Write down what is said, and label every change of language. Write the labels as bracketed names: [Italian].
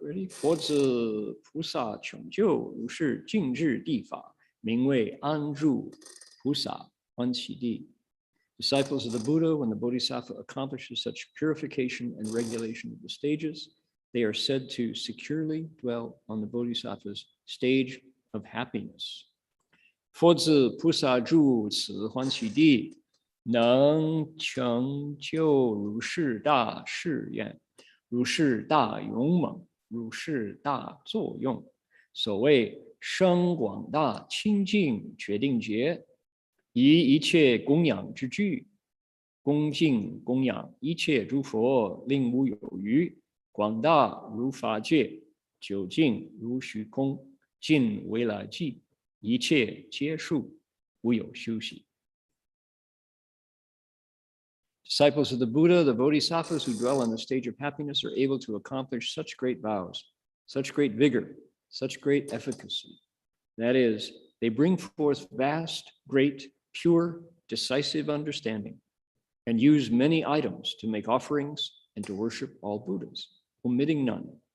[English] Ready? [Chinese] 佛子菩萨成就如是净治地法，名为安住菩萨欢喜地. [English] Disciples of the Buddha, when the Bodhisattva accomplishes such purification and regulation of the stages, they are said to securely dwell on the Bodhisattva's stage of happiness. [Chinese] 佛子菩萨住此欢喜地，能成就如是大誓愿，如是大勇猛，如是大作用。所谓生广大清净决定觉，以一切供养之具，恭敬供养一切诸佛，令无有余。广大如法界，究竟如虚空，尽为来际，一切皆数，无有休息。 [English] Disciples of the Buddha, the Bodhisattvas who dwell on the stage of happiness, are able to accomplish such great vows, such great vigor, such great efficacy. That is, they bring forth vast, great, pure, decisive understanding, and use many items to make offerings and to worship all Buddhas, omitting none.